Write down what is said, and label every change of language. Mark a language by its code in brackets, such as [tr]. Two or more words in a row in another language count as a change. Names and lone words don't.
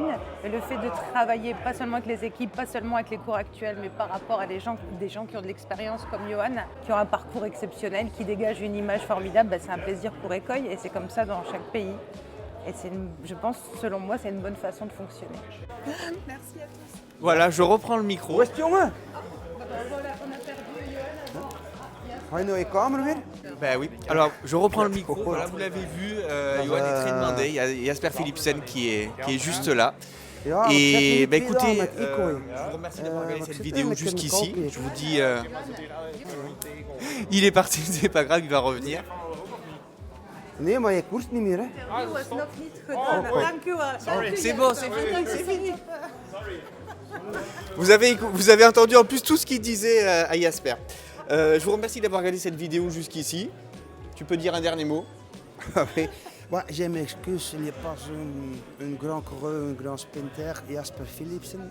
[fr] Et le fait de travailler pas seulement avec les équipes, pas seulement avec les cours actuels, mais par rapport à des gens qui ont de l'expérience comme Johan, qui ont un parcours exceptionnel, qui dégagent une image formidable, c'est un plaisir pour Écoeil et c'est comme ça dans chaque pays. Et je pense, selon moi, c'est une bonne façon de fonctionner. Merci à tous. Voilà, je reprends le micro. Question 1. Voilà, on a perdu Johan. [nl] Ga je nou je kamer weer? [fr] Ben oui. Alors, je reprends le micro. Voilà, vous l'avez vu, Johan est très demandé. Il y a Jasper Philipsen qui est juste là. Et bah, écoutez, je vous remercie d'avoir regardé cette vidéo jusqu'ici. Je vous dis, il est parti, c'est pas grave, il va revenir. [nl] Nee, maar je koerst niet meer. Hè? Die was nog niet gedaan. Dank u wel. [fr] C'est bon, c'est fini. Vous avez entendu en plus tout ce qu'il disait à Jasper. Je vous remercie d'avoir regardé cette vidéo jusqu'ici. Tu peux dire un dernier mot? Oui. Bon, je m'excuse, il n'y a pas un grand coureur, un grand sprinter, Jasper Philipsen.